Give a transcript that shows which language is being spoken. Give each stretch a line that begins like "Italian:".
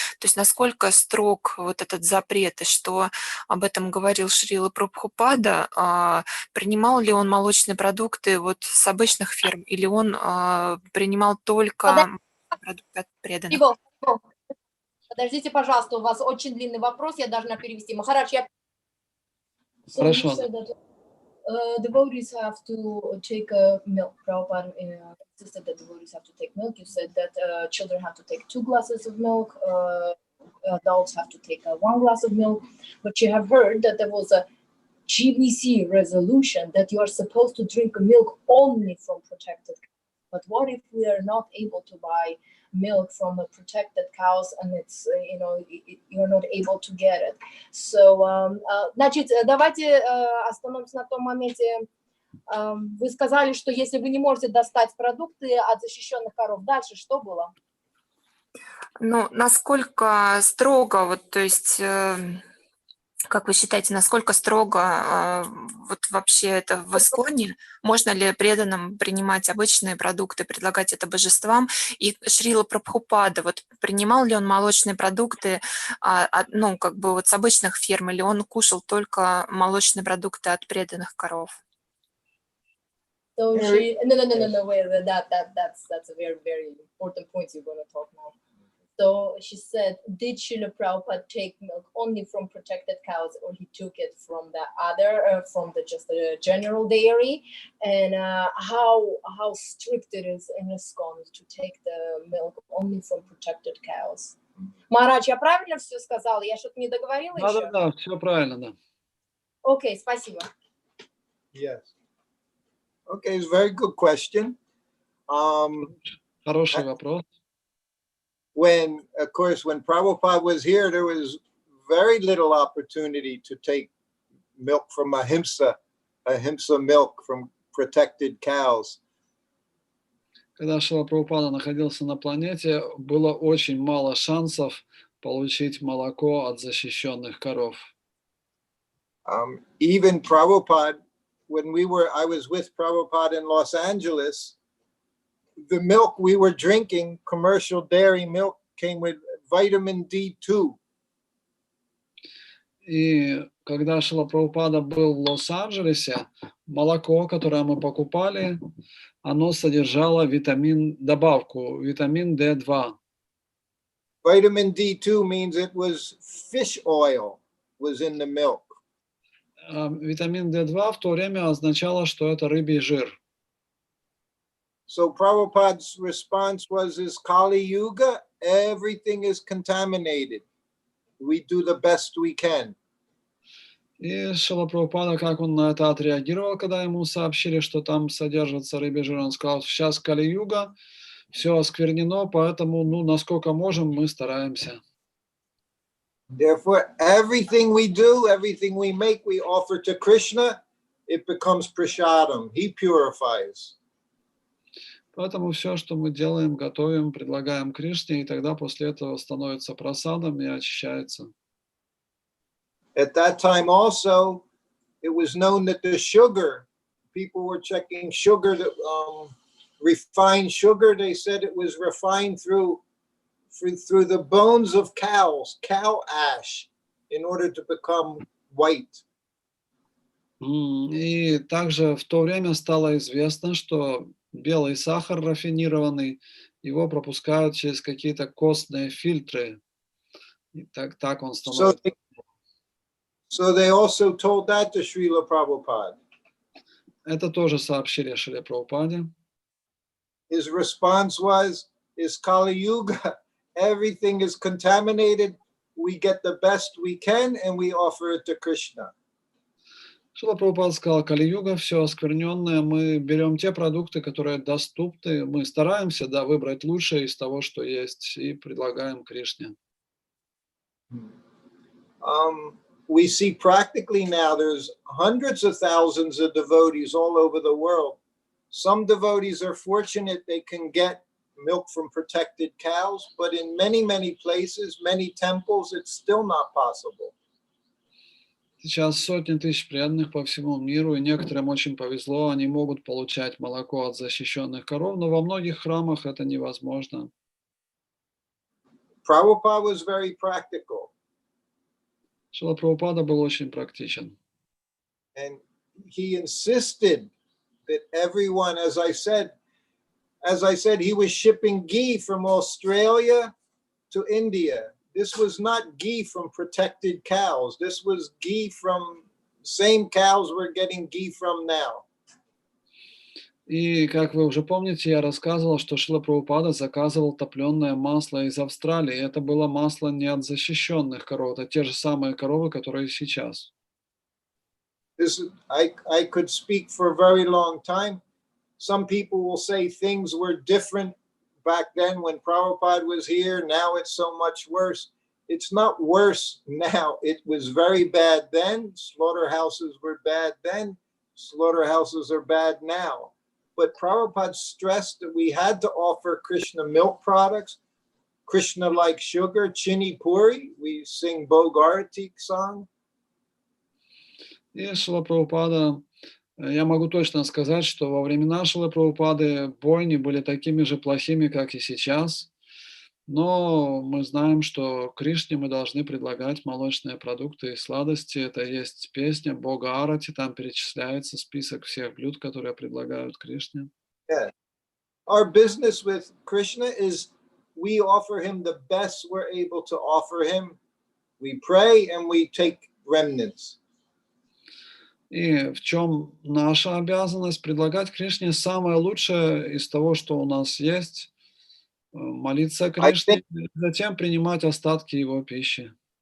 Russian: То есть насколько строг вот этот запрет, и что об этом говорил Шрила Прабхупада? Принимал ли он молочные продукты вот с обычных ферм, или он принимал только продукты от преданных? Подождите, пожалуйста, у вас очень длинный вопрос, я должна перевести. Махарадж, я... Хорошо.
English: Devotees have to take milk. Prabhupada insisted that devotees have to take milk. You said that children have to take 2 glasses of milk, adults have to take 1 glass of milk. But you have heard that there was a GBC resolution that you are supposed to drink milk only from protected cows. But what if we are not able to buy milk from the protected cows, and it's you're not able to get it?
Russian: So, значит, давайте остановимся на том моменте. Вы сказали, что если вы не можете достать продукты от защищенных коров, дальше что было? Ну, насколько строго, вот, то есть, как вы считаете, насколько строго вот вообще это в Исконе? Можно ли преданным принимать обычные продукты, предлагать это божествам? И Шрила Прабхупада, вот принимал ли он молочные продукты, как бы вот с обычных ферм, или он кушал только молочные продукты от преданных коров?
English: So no, wait, that's a very, very important point you're going to talk now. So she said, did Srila Prabhupada take milk only from protected cows, or he took it from the other, from the just the general dairy? And how strict it is in ISKCON to take the milk only from protected cows?
Russian: Марадж, я правильно все сказала? Я что-то не договорила еще? Да, все правильно, да. Окей, спасибо.
English: Yes. Okay, it's a very good question.
Russian: Хороший вопрос.
English: When, of course, when Prabhupada was here, there was very little opportunity to take milk from ahimsa milk from protected cows.
Russian: Когда Шрила Прабхупада находился на планете, было очень мало шансов получить молоко от защищенных коров.
English: Even Prabhupada, when I was with Prabhupada in Los Angeles, the milk we were drinking, commercial dairy milk, came with vitamin D2.
Russian: И когда Шрила Прабхупада был в Лос-Анджелесе, молоко, которое мы покупали, оно содержало добавку витамин D2.
English: Vitamin D2 means it was fish oil was in the milk.
Russian: Витамин D2 в то время означало, что это рыбий жир.
English: So Prabhupada's response was, is Kali Yuga, everything is contaminated. We do the best we can.
Russian: И Шрила Прабхупада, как он на это отреагировал, когда ему сообщили, что там содержится рыбий жир, он сказал, сейчас Кали-юга, все осквернено, поэтому, насколько можем, мы стараемся.
English: Therefore, everything we do, everything we make, we offer to Krishna, it becomes prasadam. He purifies.
Russian: Поэтому все, что мы делаем, готовим, предлагаем Кришне, и тогда после этого становится прасадом и очищается.
English: At that time also, it was known that the sugar, people were checking sugar, refined sugar, they said it was refined through the bones of cows, cow ash, in order to become white.
Russian: И также в то время стало известно, что белый сахар рафинированный, его пропускают через какие-то костные фильтры. И так он становится.
English: So they also told that to Srila Prabhupada.
Russian: Это тоже сообщили Шриле Прабхупаде.
English: His response was, is Kali Yuga, everything is contaminated, we get the best we can and we offer it to Krishna.
Russian: Шрила Прабхупада сказал, Кали-юга, все оскверненное, мы берем те продукты, которые доступны, мы стараемся выбрать лучшее из того, что есть, и предлагаем Кришне.
English: We see practically now there's hundreds of thousands of devotees all over the world. Some devotees are fortunate they can get milk from protected cows, but in many, many places, many temples, it's still not possible.
Russian: Сейчас сотни тысяч преданных по всему миру, и некоторым очень повезло, они могут получать молоко от защищенных коров, но во многих храмах это невозможно.
English: Prabhupada was very practical.
Russian: Шрила Прабхупада был очень практичен.
English: And he insisted that everyone, as I said, he was shipping ghee from Australia to India. This was not ghee from protected cows. This was ghee from same cows we're getting ghee from now.
Russian: И, как вы уже помните, я рассказывал, что Шрила Прабхупада заказывал топленое масло из Австралии. Это было масло не от защищенных коров, это те же самые коровы, которые сейчас.
English: I could speak for a very long time. Some people will say things were different back then when Prabhupada was here. Now it's so much worse. It's not worse now. It was very bad then. Slaughterhouses were bad then. Slaughterhouses are bad now. But Prabhupada stressed that we had to offer Krishna milk products, Krishna-like sugar, chini puri. We sing Bhogarati song.
Russian: И Шрила Прабхупада, я могу точно сказать, что во времена Шрилы Прабхупады бойни были такими же плохими, как и сейчас. Но мы знаем, что Кришне мы должны предлагать молочные продукты и сладости. Это есть песня Бога Арати, там перечисляется список всех блюд, которые предлагают Кришне.
English: Yeah. Our business with Krishna is we offer him the best we're able to offer him. We pray and we take remnants.
Russian: И в чем наша обязанность? Предлагать Кришне самое лучшее из того, что у нас есть, молиться Кришне, затем принимать остатки его пищи.